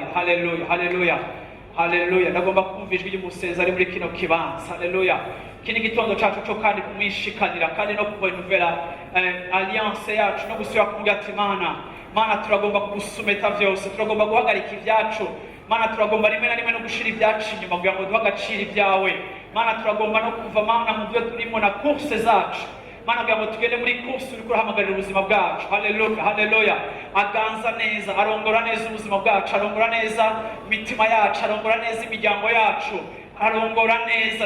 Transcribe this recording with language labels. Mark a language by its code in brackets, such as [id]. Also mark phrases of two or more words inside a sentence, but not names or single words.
[rn] Haleluya, haleluya, haleluya. Ndagomba kumva ijwi ry'umusenzi ari muri kino kibanza. Haleluya. Kini gitondo cacu cyo kandi kumwishikanira, kandi no kuvenuvera alliance yacu, no gusubira kuvuga ati Mana turagomba kugusumeta vyose, turagomba guhagarika ivyacu. Mana turagomba rimwe na rimwe no gushira ibyacu inyuma kugira ngo duhe agaciro ibyawe. Mana turagomba no kuva Mana mu byo turimo na course zacu Mana kugira ngo tugende muri course uri kurahamagarira ubuzima bwacu. Haleluya, haleluya. Aganza neza, arongora neza ubuzima bwacu, arongora neza imitima yacu, arongora neza imiryango yacu, arongora neza.